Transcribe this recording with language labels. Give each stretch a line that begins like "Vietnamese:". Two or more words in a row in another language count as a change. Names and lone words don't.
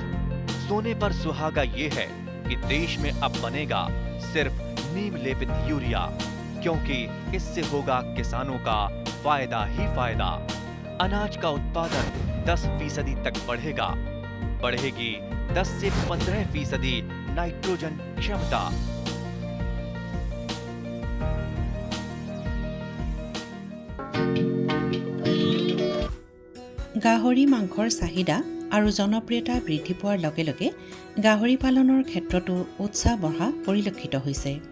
Hindi: सोने पर सुहागा ये है कि देश में अब बनेगा सिर्फ नीम लेपित यूरिया, क्योंकि इससे होगा किसानों का फायदा ही फायदा। अनाज का उत्पादन 10% तक बढ़ेगा। बढ़ेगी 10 से 15% नाइट्रोजन क्षमता।
Assamese: গাহৰি মাংসৰ চাহিদা আৰু জনপ্ৰিয়তা বৃদ্ধি পোৱাৰ লগে লগে গাহৰি পালনৰ ক্ষেত্ৰতো উৎসাহ বঢ়া পৰিলক্ষিত হৈছে।